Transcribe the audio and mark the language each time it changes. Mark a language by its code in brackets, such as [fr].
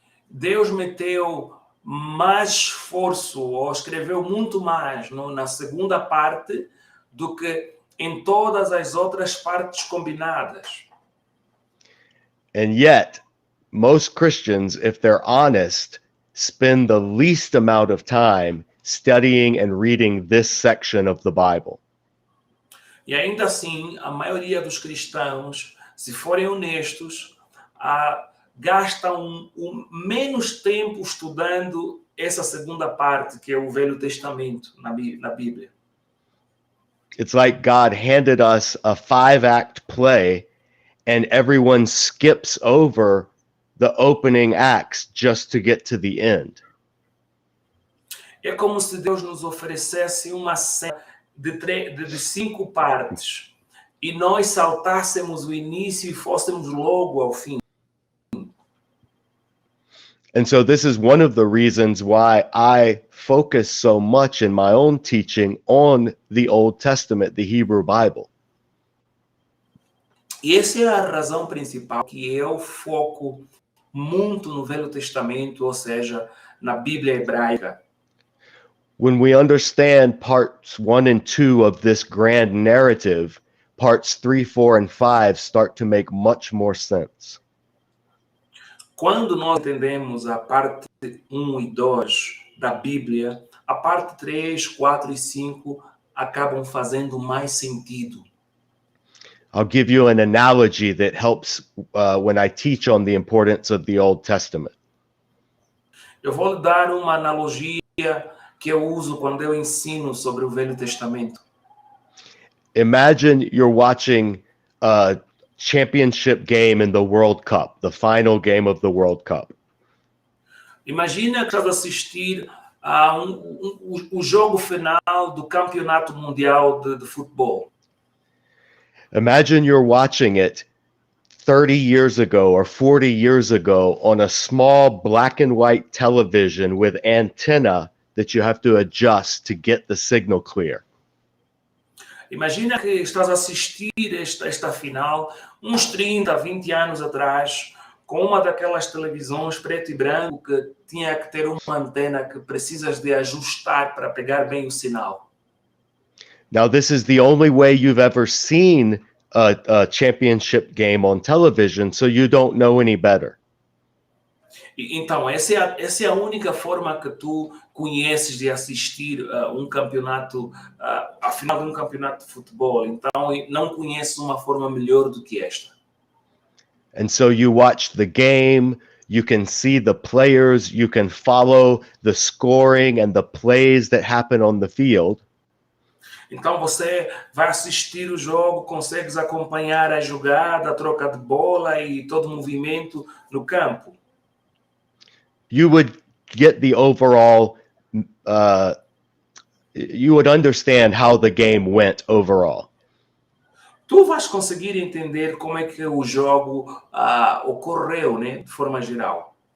[pt] Deus meteu mais esforço, ou escreveu muito mais na segunda parte do que em todas as outras partes combinadas. [en] And yet, most Christians, if they're honest, spend the least amount of time studying and reading this section of the Bible. [pt] E ainda assim, a maioria dos cristãos, se forem honestos, gastam menos tempo estudando essa segunda parte, que é o Velho Testamento na Bíblia. [en] It's like God handed us a 5-act play and everyone skips over the opening acts just to get to the end. [pt] É como se Deus nos oferecesse uma cena de 5 partes e nós saltássemos o início e fôssemos logo ao fim. [en] And so this is one of the reasons why I focus so much in my own teaching on the Old Testament, the Hebrew Bible. [pt] E essa é a razão principal que eu foco muito no Velho Testamento, ou seja, na Bíblia hebraica. [en] When we understand parts 1 and 2 of this grand narrative, parts 3, 4, and 5 start to make much more sense. [pt] Quando nós entendemos a parte 1 e 2 da Bíblia, a parte 3, 4 e 5 acabam fazendo mais sentido. [en] I'll give you an analogy that helps when I teach on the importance of the Old Testament. [pt] Eu vou lhe dar uma analogia que eu uso quando eu ensino sobre o Velho Testamento. [en] Imagine you're watching a championship game in the World Cup, the final game of the World Cup. [pt] Imagina que estás a assistir a o jogo final do Campeonato Mundial de Futebol. [en] Imagine you're watching it 30 years ago or 40 years ago on a small black and white television with antenna that you have to adjust to get the signal clear. [pt] Imagina que estás a assistir esta final uns 30, 20 anos atrás, com uma daquelas televisões preto e branco que tinha que ter uma antena que precisas de ajustar para pegar bem o sinal. [en] Now, this is the only way you've ever seen a championship game on television, so you don't know any better. [pt] Então, essa é a única forma que tu conheces de assistir um campeonato, a final de um campeonato de futebol. Então, não conheces uma forma melhor do que esta. [en] And so you watch the game, you can see the players, you can follow the scoring and the plays that happen on the field. [pt] Então você vai assistir o jogo, consegues acompanhar a jogada, a troca de bola e todo o movimento no campo. [en] You would get the overall, you would understand how the game went overall. [pt] Tu vais conseguir entender como é que o jogo ocorreu, né, de forma geral.